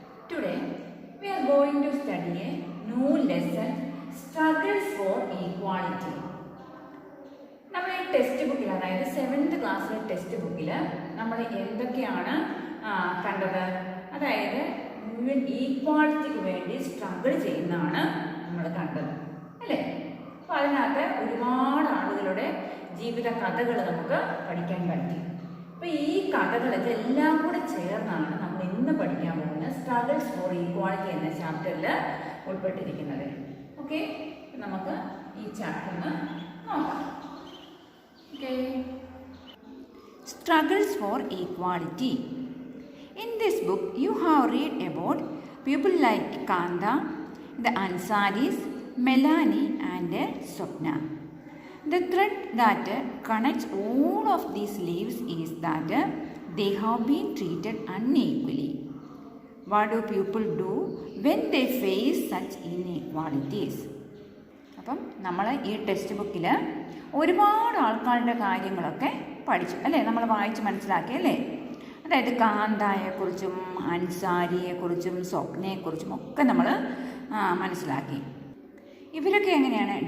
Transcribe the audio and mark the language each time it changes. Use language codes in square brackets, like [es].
[en] Today we are going to study a new lesson, Struggles for Equality. [ml] നമ്മുടെ ഈ text ബുക്കിൽ, അതായത് 7th ക്ലാസ്സിലെ ടെക്സ്റ്റ് ബുക്കിൽ നമ്മൾ എന്തൊക്കെയാണ് കണ്ടത്? അതായത് ഈക്വാളിറ്റിക്ക് വേണ്ടി സ്ട്രഗിൾ ചെയ്യുന്നതാണ് നമ്മൾ കണ്ടത്, അല്ലേ? അപ്പോൾ അതിനകത്ത് ഒരുപാട് ആളുകളുടെ ജീവിത കഥകൾ നമുക്ക് പഠിക്കാൻ പറ്റി. അപ്പോൾ ഈ കഥകൾ ഇതെല്ലാം കൂടെ ചേർന്നാണ് നമ്മൾ ഇന്ന് പഠിക്കാൻ പോകുന്നത് സ്ട്രഗിൾസ് ഫോർ ഈക്വാളിറ്റി എന്ന ചാപ്റ്ററിൽ ഉൾപ്പെട്ടിരിക്കുന്നത്. ഓക്കെ, നമുക്ക് ഈ ചാപ്റ്റർ ഒന്ന് നോക്കാം. Okay, struggles four equality. [en] In this book, you have read about people like Kanda, the Ansaris, Melanie and Swapna. The thread that connects all of these lives is that they have been treated unequally. What do people do when they face such inequalities? [ml] അപ്പം നമ്മൾ ഈ text ബുക്കിൽ ഒരുപാട് ആൾക്കാരുടെ കാര്യങ്ങളൊക്കെ പഠിച്ചു, അല്ലേ? നമ്മൾ വായിച്ച് മനസ്സിലാക്കി, അല്ലേ? അതായത് കാന്തായെക്കുറിച്ചും അൻസാരിയെക്കുറിച്ചും സ്വപ്നയെക്കുറിച്ചും ഒക്കെ നമ്മൾ മനസ്സിലാക്കി. ഇവരൊക്കെ എങ്ങനെയാണ്?